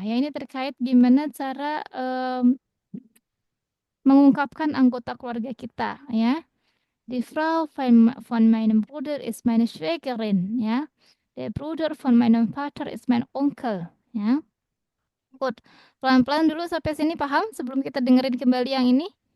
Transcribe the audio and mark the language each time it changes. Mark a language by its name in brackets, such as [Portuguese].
[Indonesian] Ya, ini terkait gimana cara mengungkapkan anggota keluarga kita ya. [German] Die Frau von meinem Bruder ist meine Schwägerin, ya. Der Bruder von meinem Vater ist mein Onkel, ya. [English] Good. [Indonesian] Pelan-pelan dulu sampai sini paham sebelum kita dengerin kembali yang ini.